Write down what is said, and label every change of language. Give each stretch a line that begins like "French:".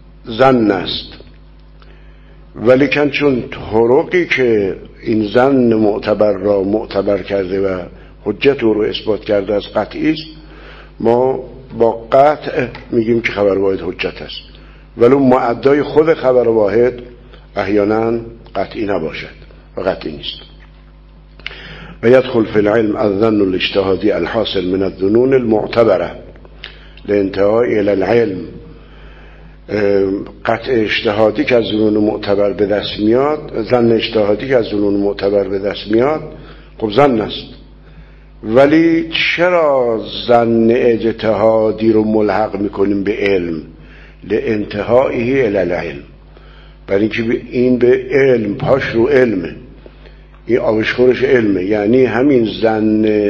Persian: ظن است، ولی کن چون طرقی که این ظن معتبر را معتبر کرده و حجت او رو اثبات کرده از قطعی است، ما با قطع میگیم که خبر واحد حجت است، ولی معدای خود خبر واحد احیانا قطعی نباشد و قطعی نیست.
Arabic: و یدخل فی العلم الظن الاجتهادی الحاصل من الظنون المعتبره لانتهاء الی العلم.
Persian: قطع اجتهادی که از ظنون معتبر به دست میاد، ظن اجتهادی که از ظنون معتبر به دست میاد، خب ظن است، ولی چرا ظن اجتهادی رو ملحق میکنیم به علم؟
Arabic: لانتهائه الی العلم،
Persian: برای اینکه این به علم پاش رو علمه، این آبشخورش علمه، یعنی همین ظن